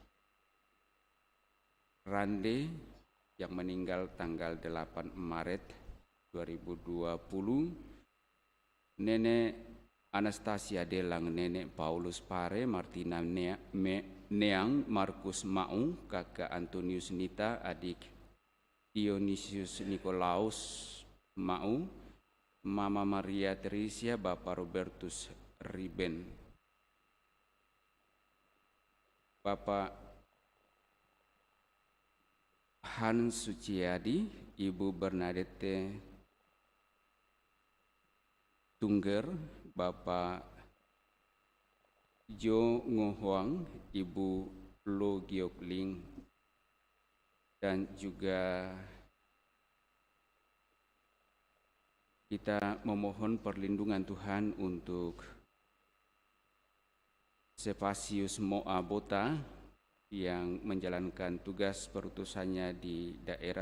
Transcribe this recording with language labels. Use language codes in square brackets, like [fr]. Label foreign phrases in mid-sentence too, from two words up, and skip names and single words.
[id] Rande yang meninggal tanggal 8 Maret 2020, Nenek Anastasia Delang, Nenek Paulus Pare, Martina Neang, Markus Mau, Kakak Antonius Nita, adik Dionysius Nikolaus Mau, Mama Maria Teresia, Bapak Robertus Riben, Bapak Hans Suciadi, Ibu Bernadette Tungger, Bapak Jo Ngohuang, Ibu Lo Giokling, dan juga kita memohon perlindungan Tuhan untuk Sepasius Moabota yang menjalankan tugas perutusannya di daerah.